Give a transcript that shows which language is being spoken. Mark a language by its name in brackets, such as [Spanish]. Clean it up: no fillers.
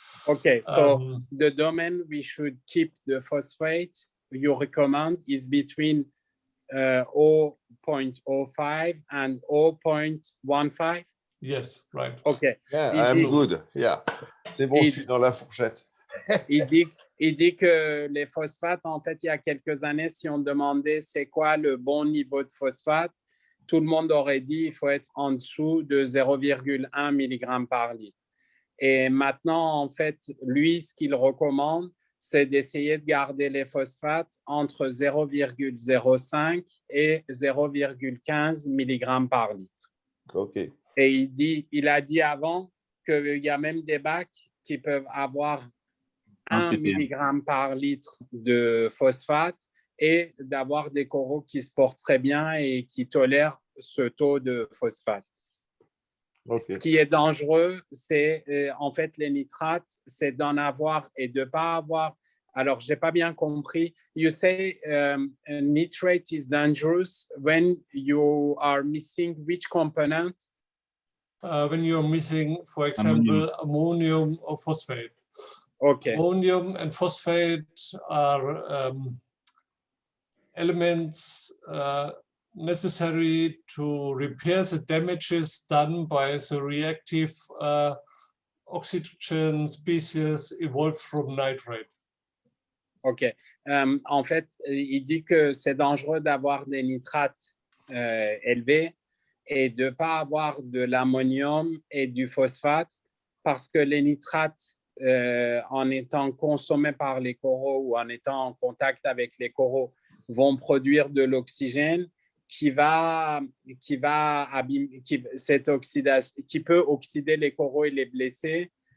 [English] Okay, so the domain we should keep the phosphate you recommend is between 0.05 and 0.15? Yes, right. Okay. Yeah, I'm good. Yeah. [French] C'est bon, je suis dans la fourchette. Il dit que les phosphates, en fait, il y a quelques années, si on demandait c'est quoi le bon niveau de phosphate, tout le monde aurait dit il faut être en dessous de 0,1 mg par litre. Et maintenant, en fait, lui, ce qu'il recommande, c'est d'essayer de garder les phosphates entre 0,05 et 0,15 mg par litre. OK. Et il a dit avant qu'il y a même des bacs qui peuvent avoir 1 mg par litre de phosphate et d'avoir des coraux qui se portent très bien et qui tolèrent ce taux de phosphate. Okay. Ce qui est dangereux, c'est en fait les nitrates, c'est d'en avoir et de ne pas avoir. Alors, je n'ai pas bien compris. [English] You say nitrate is dangerous when you are missing which component? When you're missing, for example, ammonium or phosphate. Okay. Ammonium and phosphate are elements necessary to repair the damages done by the reactive oxygen species evolved from nitrate. OK. [French] En fait, il dit que c'est dangereux d'avoir des nitrates élevés et de ne pas avoir de l'ammonium et du phosphate parce que les nitrates, en étant consommés par les coraux ou en étant en contact avec les coraux, vont produire de l'oxygène qui peut oxyder les coraux et les blesser.